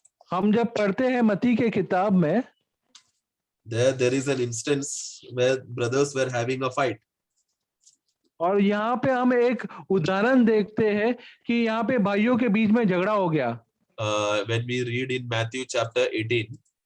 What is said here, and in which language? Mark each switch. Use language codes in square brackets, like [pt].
[hi] हम जब पढ़ते हैं मत्ती के किताब में, [en] there is an instance where brothers were having a fight. [hi] और यहाँ पे हम एक उदाहरण देखते हैं कि यहाँ पे भाइयों के बीच में झगड़ा हो गया। [en] When we read in Matthew chapter 18,